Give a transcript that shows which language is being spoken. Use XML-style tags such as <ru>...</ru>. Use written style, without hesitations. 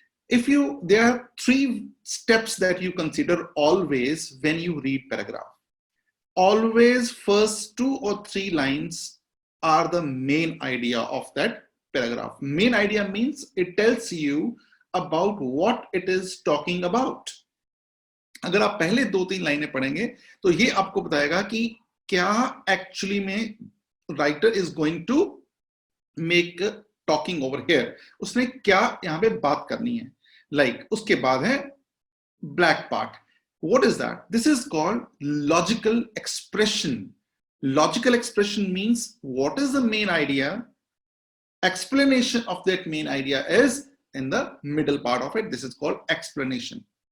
<en>There are three steps that you consider always when you read paragraph. Always first 2 or 3 lines are the main idea of that paragraph. Main idea means it tells you about what it is talking about.</en> <hi>अगर आप पहले 2-3 लाइनें पढ़ेंगे तो ये आपको बताएगा कि क्या एक्चुअली में</hi> <en>writer is going to make talking over here,</en> <hi>उसने क्या यहां पे बात करनी है. उसके बाद है black part.</hi> <en>What is that? This is called logical expression. Logical expression means what is the main idea? Explanation of that main idea is in the middle part of it. This is called explanation.</en>